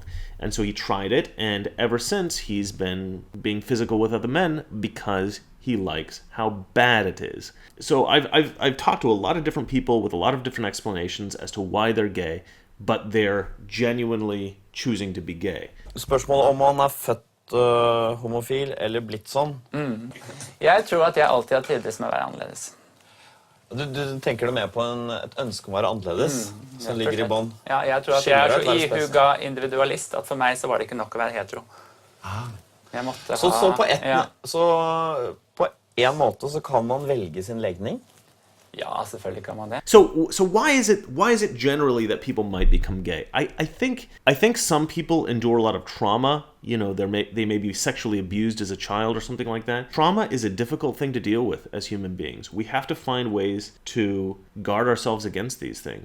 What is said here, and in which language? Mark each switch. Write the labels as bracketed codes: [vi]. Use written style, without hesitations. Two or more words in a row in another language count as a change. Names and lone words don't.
[en] And so he tried it, and ever since he's been being physical with other men because he likes how bad it is. So I've talked to a lot of different people with a lot of different explanations as to why they're gay, but they're genuinely choosing to be gay. [no] Spørsmålet om han født homofil eller blitt sånn. Jeg tror at jeg alltid har trivdes med å være annerledes. Du tenker det mer på et ønske om å være annerledes, som ligger I bånd? Ja, jeg tror at jeg så ihuga individualist, at for meg så var det ikke nok å være hetero. Jeg måtte ha... Så på en måte så kan man velge sin legning? Ja, selvfølgelig kan man det. [en] So why is it generally that people might become gay? I think some people endure a lot of trauma. They may be sexually abused as a child or something like that. Trauma is a difficult thing to deal with as human beings. We have to find ways to guard ourselves against these things.